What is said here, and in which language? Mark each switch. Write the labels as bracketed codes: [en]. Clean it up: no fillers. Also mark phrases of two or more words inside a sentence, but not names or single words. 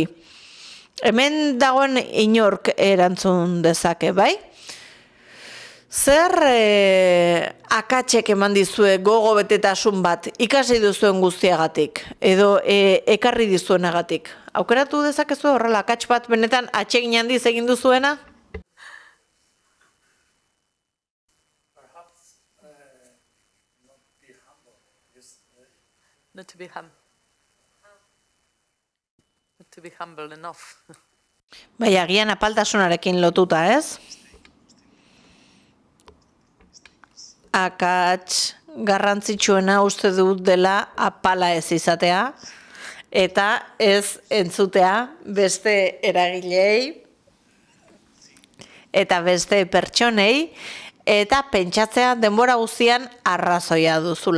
[eu] Hemen dagoen inork erantzun dezake, bai? Zer akatsek eman dizue gogo betetasun bat ikasi duzuen guztiagatik, edo ekarri dizuenagatik? Aukeratu dezakezu horrela akats bat benetan atsegin handiz egin duzuena? [en] Not to be humble enough. [eu] Bai, agian apaltasunarekin lotuta, ez? Akats garrantzitsuena uste dut dela apala ez izatea, eta ez entzutea beste eragilei, eta beste pertsonei, eta pentsatzea denbora guztian arrazoia duzula.